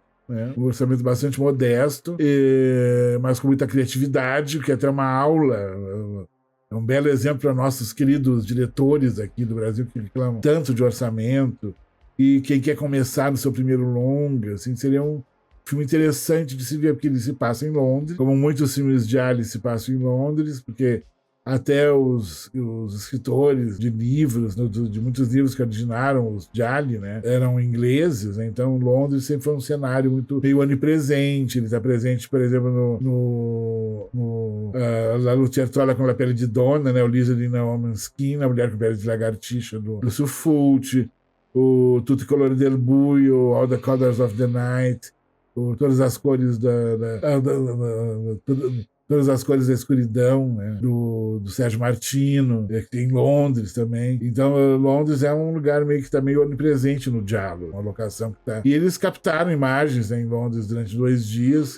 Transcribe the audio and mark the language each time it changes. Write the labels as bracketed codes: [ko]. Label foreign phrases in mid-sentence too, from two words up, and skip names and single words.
[pt] Um orçamento bastante modesto, mas com muita criatividade, que é até uma aula, é um belo exemplo para nossos queridos diretores aqui do Brasil que reclamam tanto de orçamento, e quem quer começar no seu primeiro longa, assim, seria um filme interessante de se ver, porque ele se passa em Londres, como muitos filmes de Ali se passam em Londres, porque até os escritores de livros, de muitos livros que originaram os Gialli, né, eram ingleses, né? Então Londres sempre foi um cenário muito meio onipresente. Ele está presente, por exemplo, La Lucertola com a Pele de Donna, né, o Lizard in a Woman's Skin, a Mulher com Pele de Lagartixa do Lúcio Fulci, o Tutti i colori del buio, All the Colors of the Night, todas as cores Todas as Cores da Escuridão, né, do Sérgio Martino, que tem em Londres também. Então, Londres é um lugar meio que está meio onipresente no Giallo, uma locação que está... E eles captaram imagens, né, em Londres durante 2 dias.